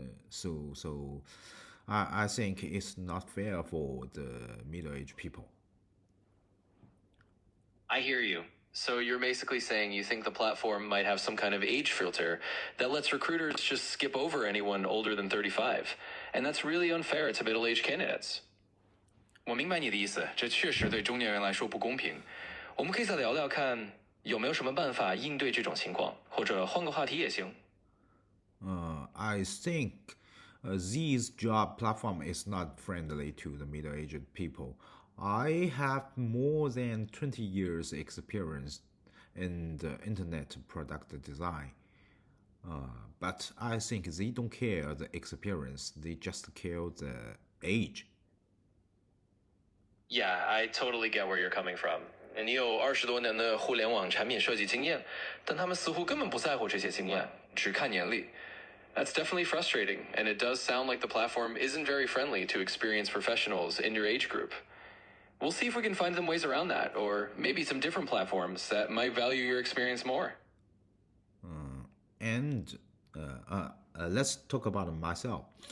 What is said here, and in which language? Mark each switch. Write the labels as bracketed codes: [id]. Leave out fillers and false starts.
[en] So I think it's not fair for the middle-aged people. I hear you. So you're basically saying you think the platform might have some kind of age filter that lets recruiters just skip over anyone older than 35, and that's really unfair to middle-aged candidates. [zh] 我明白你的意思，这确实对中年人来说不公平。我们可以再聊聊看有没有什么办法应对这种情况，或者换个话题也行。 [en] I think this job platform is not friendly to the middle-aged people. I have more than 20 years experience in the internet product design. But I think they don't care the experience, they just care the age. Yeah, I totally get where you're coming from. [zh] 你有20多年的互联网产品设计经验，但他们似乎根本不在乎这些经验，只看年龄。 [en] That's definitely frustrating, and it does sound like the platform isn't very friendly to experienced professionals in your age group. We'll see if we can find some ways around that, or maybe some different platforms that might value your experience more. And let's talk about myself.